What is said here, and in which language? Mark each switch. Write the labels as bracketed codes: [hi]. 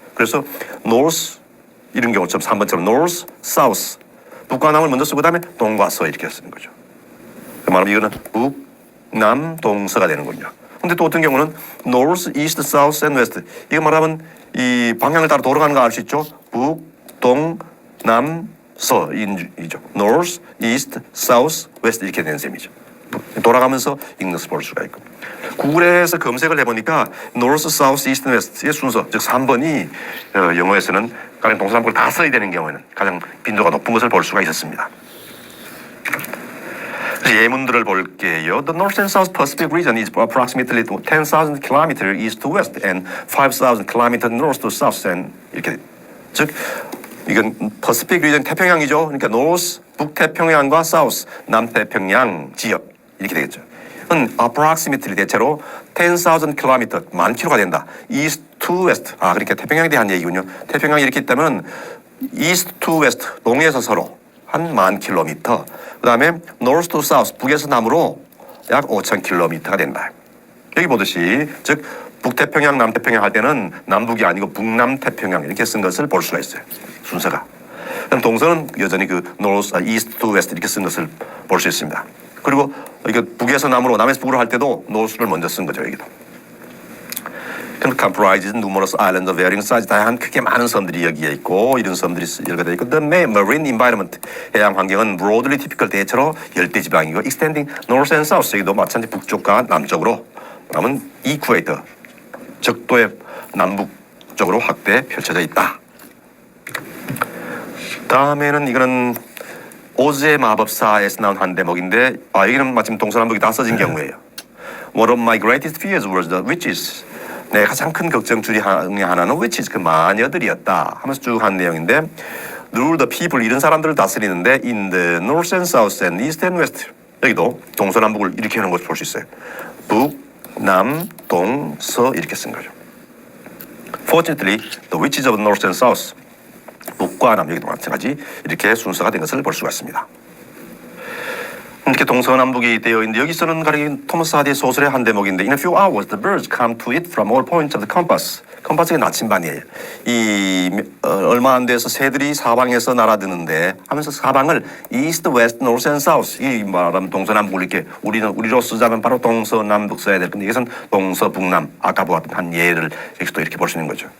[ko] 그래서 north 이런 경우처럼 3번처럼 north, south, 북과 남을 먼저 쓰고 그다음에 동과 서 이렇게 쓰는 거죠. 그 말하면 이거는 북, 남, 동서가 되는군요. 근데 또 어떤 경우는 [en] north, east, south and west [ko] 이거 말하면 이 방향을 따라 돌아가는 거 알 수 있죠. 북, 동, 남, 서이죠. [en] north, east, south, west [ko] 이렇게 되는 셈이죠. 돌아가면서 읽는 것을 볼 수가 있고, 구글에서 검색을 해보니까 [en] north, south, east, west [ko] 의 순서, 즉 3번이 영어에서는 가령 동서남북을 다 써야 되는 경우에는 가장 빈도가 높은 것을 볼 수가 있었습니다. 예문들을 볼게요. [en] The North and South Pacific region is approximately 10,000 km east to west and 5,000 km north to south and [ko] 이렇게, 즉 이건 [en] Pacific region [ko] 태평양이죠. 그러니까 North 북태평양과 South 남태평양 지역 이렇게 되겠죠. approximately 대체로 10,000 km 만 킬로가 된다. [en] East to west [ko] 그러니까 태평양에 대한 얘기군요. 태평양이 이렇게 있다면 East to west 동에서 서로 한 10,000km, 그 다음에 [en] north to south [ko] 북에서 남으로 약 5,000km가 된다. 여기 보듯이 즉 북태평양 남태평양 할 때는 남북이 아니고 북남태평양 이렇게 쓴 것을 볼 수가 있어요. 순서가. 그럼 동서는 여전히 그 [en] north, east to west [ko] 이렇게 쓴 것을 볼 수 있습니다. 그리고 이게 북에서 남으로 남에서 북으로 할 때도 north를 먼저 쓴 거죠. 여기도. [en] comprises numerous islands of varying size. [ko] 다양한 크게 많은 섬들이 여기에 있고, 이런 섬들이 여기가 되어 있고, [en] the marine environment [ko] 해양 환경은 [en] broadly typical [ko] 대체로 열대 지방이고, [en] extending north and south [ko] 여기도 마찬가지 북쪽과 남쪽으로, 그러면 equator 적도의 남북 쪽으로 확대 펼쳐져 있다. 다음에는 이거는 오즈의 마법사에서 나온 한 대목인데, 여기는 마침 동서남북이 다 써진 경우예요. [en] One of my greatest fears was the witches. [ko] 내 가장 큰 걱정 중에 하나는 witches, 그 마녀들이었다 하면서 쭉 한 내용인데, [en] rule the people [ko] 이런 사람들을 다스리는데 [en] in the north and south and east and west [ko] 여기도 동서남북을 이렇게 하는 것을 볼 수 있어요. 북, 남, 동, 서 이렇게 쓴 거죠. [en] Fortunately, the witches of north and south [ko] 북과 남 여기도 마찬가지 이렇게 순서가 된 것을 볼 수가 있습니다. 이렇게 동서남북이 되어 있는데 여기서는 가령 토마스 하디의 소설의 한 대목인데 [en] In a few hours the birds come to it from all points of the compass. [ko] 컴파스가 나침반이에요. 얼마 안 돼서 새들이 사방에서 날아드는데 하면서 사방을 [en] east, west, north and south [ko] 이 말하면 동서남북 이렇게 우리로 쓰자면 바로 동서남북 써야 될 건데 이것은 동서북남 아까 보았던 한 예를 여기서 또 이렇게 볼 수 있는 거죠.